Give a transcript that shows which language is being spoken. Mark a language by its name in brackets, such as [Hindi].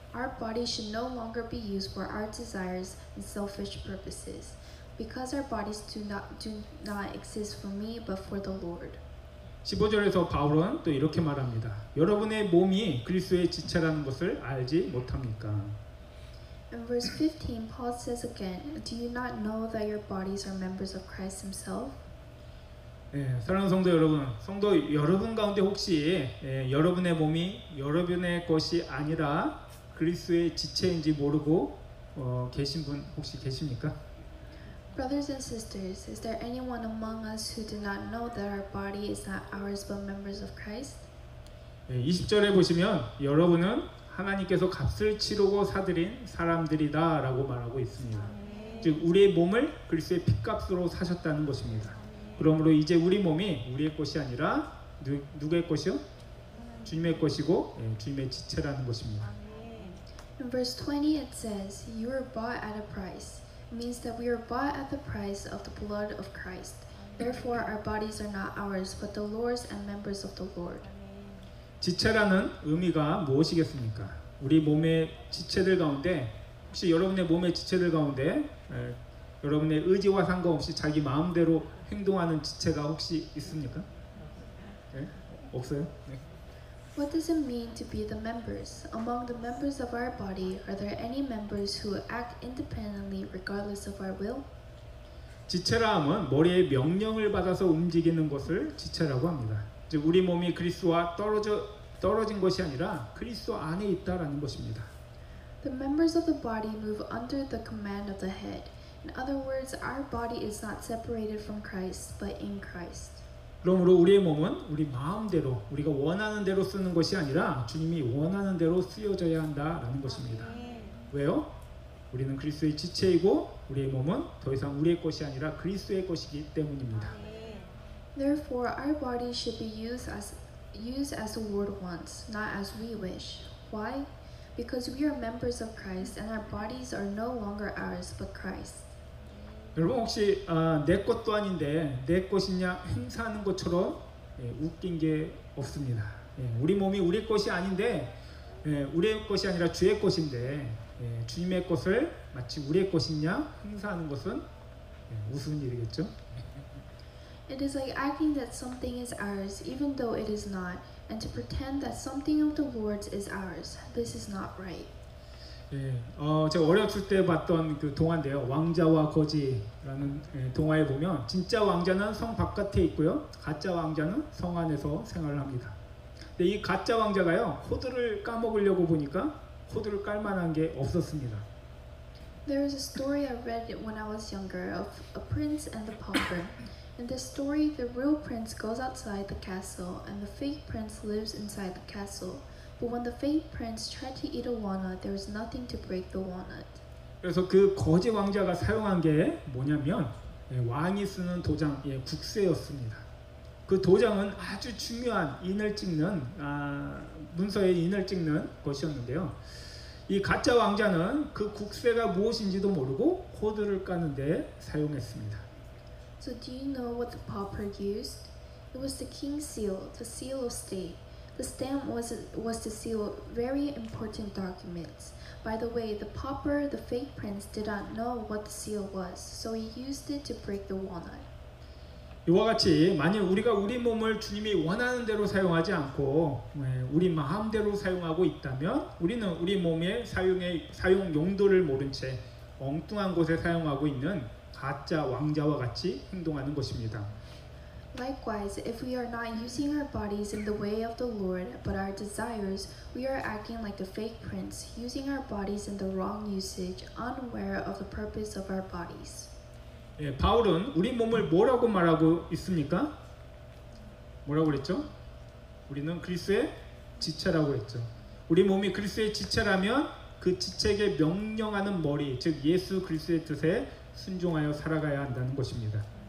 [English] Our body should no longer be used for our desires and selfish purposes, because our bodies do not exist for me, but for the Lord. [Korean] 15절에서 바울은 또 이렇게 말합니다. 여러분의 몸이 그리스도의 지체라는 것을 알지 못합니까? [English] In verse 15, Paul says again, do you not know that your bodies are members of Christ himself? [Korean] 사랑하는 성도 여러분 가운데 혹시 여러분의 몸이 여러분의 것이 아니라 그리스도의 지체인지 모르고 계신 분 혹시 계십니까? [English] Brothers and sisters, is there anyone among us who do not know that our body is not ours but members of Christ? [Korean] 20절에 보시면 여러분은 하나님께서 값을 치르고 사들인 사람들이다 라고 말하고 있습니다. 즉 우리의 몸을 그리스도의 핏값으로 사셨다는 것입니다. 그러므로 이제 우리 몸이 우리의 것이 아니라 누구의 것이요? 주님의 것이고 주님의 지체라는 것입니다. [English] In verse 20 it says, you were bought at a price. It means that we were bought at the price of the blood of Christ. Therefore our bodies are not ours but the Lord's and members of the Lord. [Korean] 지체라는 의미가 무엇이겠습니까? 우리 몸의 지체들 가운데 혹시 여러분의 몸의 지체들 가운데 여러분의 의지와 상관없이 자기 마음대로 행동하는 지체가 혹시 있습니까? 네? 없어요? 네. [English] What does it mean to be the members? Among the members of our body, are there any members who act independently regardless of our will? [Korean] 지체라 함은 머리의 명령을 받아서 움직이는 것을 지체라고 합니다. 즉 우리 몸이 그리스도와 떨어진 것이 아니라 그리스도 안에 있다라는 것입니다. [English] The members of the body move under the command of the head. In other words, our body is not separated from Christ, but in Christ. [Korean] 그러므로 우리의 몸은 우리 마음대로 우리가 원하는 대로 쓰는 것이 아니라 주님이 원하는 대로 쓰여져야 한다라는 것입니다. 왜요? 우리는 그리스도의 지체이고 우리의 몸은 더 이상 우리의 것이 아니라 그리스도의 것이기 때문입니다. [English] Therefore, our body should be used as the Lord wants, not as we wish. Why? Because we are members of Christ and our bodies are no longer ours but Christ. [Korean] 여러분 혹시 내 것도 아닌데 내 것이냐 행사하는 것처럼 웃긴 게 없습니다. 우리 몸이 우리 것이 아닌데 우리의 것이 아니라 주의 것인데 주님의 것을 마치 우리의 것이냐 행사하는 것은 우스운 일이겠죠. [English] It is like acting that something is ours even though it is not, and to pretend that something of the Lord's is ours. This is not right. [Korean] 예, 제가 어렸을 때 봤던 그 동화인데요. 왕자와 거지라는 동화에 보면 진짜 왕자는 성 바깥에 있고요. 가짜 왕자는 성 안에서 생활을 합니다. 근데 이 가짜 왕자가요. 호두를 까먹으려고 보니까 호두를 깔 만한 게 없었습니다. [English] There is a story I read when I was younger of a prince and the pauper. In this story, the real prince goes outside the castle and the fake prince lives inside the castle. But when the fake prince tried to eat a walnut, there was nothing to break the walnut. [Korean] 그래서 그 거지 왕자가 사용한 게 뭐냐면 왕이 쓰는 도장, 국세였습니다. 그 도장은 아주 중요한 인을 찍는 문서에 인을 찍는 것이었는데요. 이 가짜 왕자는 그 국세가 무엇인지도 모르고 호두를 까는데 사용했습니다. [English] So do you know what the pauper used? It was the king's seal, the seal of state. The stamp was to seal very important documents. By the way, the pauper, the fake prince, did not know what the seal was, so he used it to break the walnut. [Korean] 이와 같이 만일 우리가 우리 몸을 주님이 원하는 대로 사용하지 않고 우리 마음대로 사용하고 있다면 우리는 우리 몸의 사용 용도를 모른 채 엉뚱한 곳에 사용하고 있는 가짜 왕자와 같이 행동하는 것입니다. [English] Likewise, if we are not using our bodies in the way of the Lord, but our desires, we are acting like the fake prince, using our bodies in the wrong usage, unaware of the purpose of our bodies. [Korean] 바울은 우리 몸을 뭐라고 말하고 있습니까? 뭐라고 그랬죠? 우리는 그리스도의 지체라고 했죠. 우리 몸이 그리스도의 지체라면 그 지체에게 명령하는 머리, 즉 예수 그리스도의 뜻에 순종하여 살아가야 한다는 것입니다.